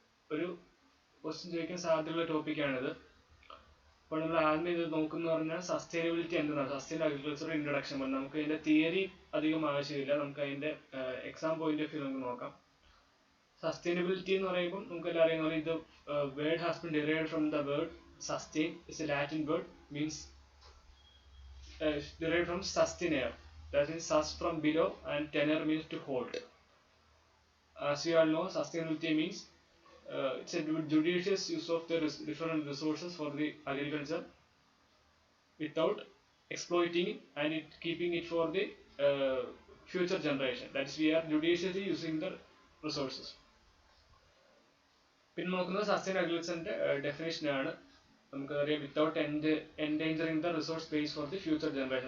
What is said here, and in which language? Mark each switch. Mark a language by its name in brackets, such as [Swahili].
[Malayalam] ഒരു ക്വസ്റ്റ്യൻ ചോദിക്കാൻ സാധ്യതയുള്ള ടോപ്പിക്കാണിത്. അപ്പോൾ നമ്മൾ ആദ്യം ഇത് നോക്കുന്ന പറഞ്ഞാൽ സസ്റ്റൈനബിലിറ്റി എന്താണ്, സസ്റ്റൈനബിൾ അഗ്രികൾച്ചർ ഇൻട്രൊഡക്ഷൻ. നമുക്ക് അതിന്റെ തിയറി അധികം ആവശ്യമില്ല, നമുക്ക് അതിന്റെ എക്സാം പോയിന്റ് ഓഫ് വ്യൂ നമുക്ക് നോക്കാം. [English] sustainability [Malayalam] എന്ന് പറയുമ്പോൾ നമുക്ക് എല്ലാം അറിയുന്ന പോലെ ഇത് [English] Word has been derived from the word sustain. It's a Latin word, means derived from sustain, that is sus from below and tenor means to hold. As you all know, sustainability means it's a judicious use of the different resources for the agriculture without exploiting it and keeping it for the future generation. That is, we are judiciously using the resources. [Malayalam] പിന്നെ നോക്കുന്നത് sustainable അഗ്രികൾച്ചറിന്റെ definition ആണ്. നമുക്കറിയാം, [English] Without endangering the resource space for the future generation.